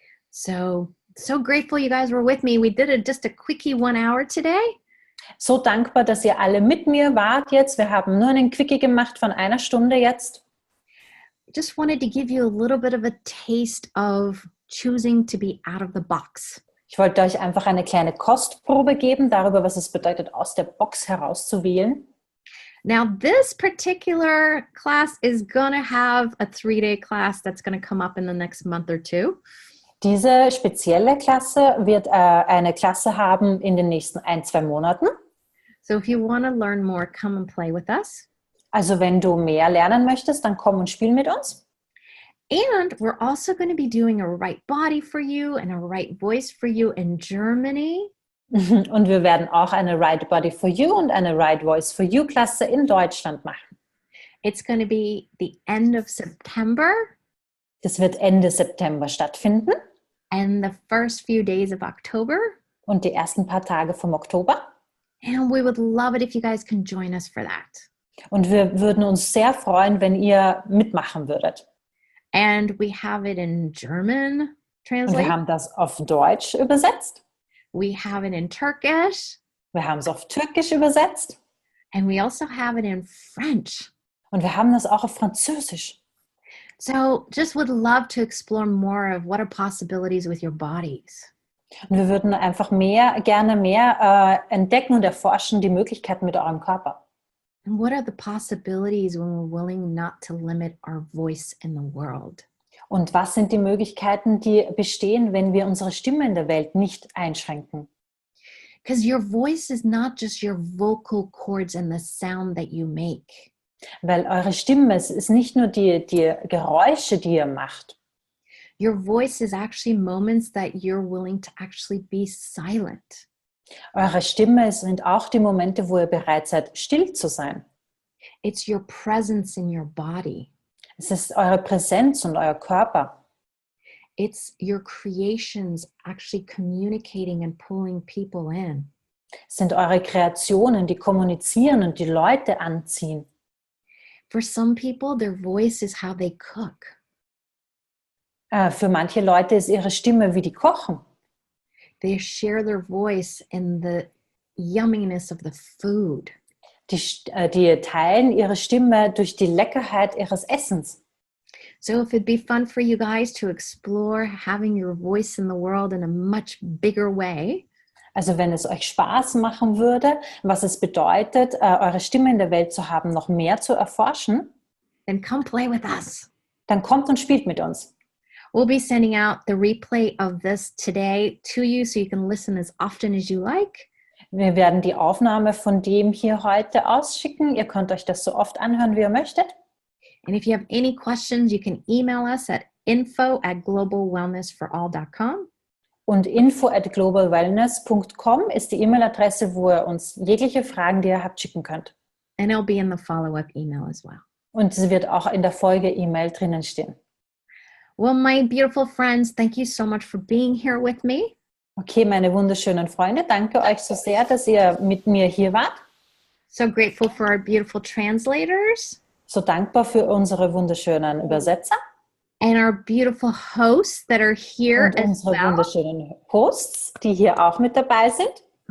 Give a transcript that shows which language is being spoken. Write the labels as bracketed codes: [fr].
[en] So grateful you guys were with me. We did just a quickie 1 hour today. [de] So dankbar, dass ihr alle mit mir wart jetzt. Wir haben nur einen Quickie gemacht von 1 Stunde jetzt. [en] Just wanted to give you a little bit of a taste of choosing to be out of the box. [de] Ich wollte euch einfach eine kleine Kostprobe geben darüber, was es bedeutet, aus der Box herauszuwählen. [en] Now, this particular class is going to have a 3-day class that's going to come up in the next month or two. [de] Diese spezielle Klasse wird eine Klasse haben in den nächsten 1-2 Monaten. [en] So if you want to learn more, come and play with us. [de] Also wenn du mehr lernen möchtest, dann komm und spiel mit uns. [en] And we're also going to be doing a right body for you and a right voice for you in Germany. [de] Und wir werden auch eine Right Body for You und eine Right Voice for You Klasse in Deutschland machen. [en] It's going to be the end of September. [de] Das wird Ende September stattfinden. [en] And the first few days of October. [de] Und die ersten paar Tage vom Oktober. [en] And we would love it if you guys can join us for that. [de] Und wir würden uns sehr freuen, wenn ihr mitmachen würdet. [en] And we have it in German [de] Und [en] translate. [de] wir haben das auf Deutsch übersetzt. [en] We have it in Turkish. [de] Wir haben es auf Türkisch übersetzt. [en] And we also have it in French. [de] Und wir haben das auch auf Französisch. [en] So just would love to explore more of what are possibilities with your bodies. [de] Und wir würden einfach gerne mehr entdecken und erforschen die Möglichkeiten mit eurem Körper. [en] And what are the possibilities when we're willing not to limit our voice in the world? [de] Und was sind die Möglichkeiten, die bestehen, wenn wir unsere Stimme in der Welt nicht einschränken? [en] Because your voice is not just your vocal cords and the sound that you make. [de] Weil eure Stimme, es ist nicht nur die Geräusche, die ihr macht. [en] Your voice is actually moments that you're willing to actually be silent. [de] Eure Stimme sind auch die Momente, wo ihr bereit seid, still zu sein. [en] It's your presence in your body. [de] Es ist eure Präsenz und euer Körper. [en] It's your creations actually communicating and pulling people in. [de] Es sind eure Kreationen, die kommunizieren und die Leute anziehen. [en] For some people, their voice is how they cook. [de] Für manche Leute ist ihre Stimme, wie die kochen. [en] They share their voice in the yumminess of the food. [de] Die teilen ihre Stimme durch die Leckerheit ihres Essens. [en] So if it'd be fun for you guys to explore having your voice in the world in a much bigger way. [de] Also wenn es euch Spaß machen würde, was es bedeutet, eure Stimme in der Welt zu haben, noch mehr zu erforschen, [en] then come play with us. [de] dann kommt und spielt mit uns. [en] We'll be sending out the replay of this today to you so you can listen as often as you like. [de] Wir werden die Aufnahme von dem hier heute ausschicken. Ihr könnt euch das so oft anhören, wie ihr möchtet. [en] And if you have any questions, you can email us at info@globalwellnessforall.com. [de] Und info@globalwellness.com ist die E-Mail-Adresse, wo ihr uns jegliche Fragen, die ihr habt, schicken könnt. [en] And it'll be in the follow-up email as well. [de] Und sie wird auch in der Folge-E-Mail drinnen stehen. [en] Well, my beautiful friends, thank you so much for being here with me. [de] Okay, meine wunderschönen Freunde, danke euch so sehr, dass ihr mit mir hier wart. [en] So grateful for our beautiful translators. [de] So dankbar für unsere wunderschönen Übersetzer. [en] And our beautiful hosts that are here [de] Und [en] as [de] unsere [en] well. [de] wunderschönen Hosts, die hier auch mit dabei sind.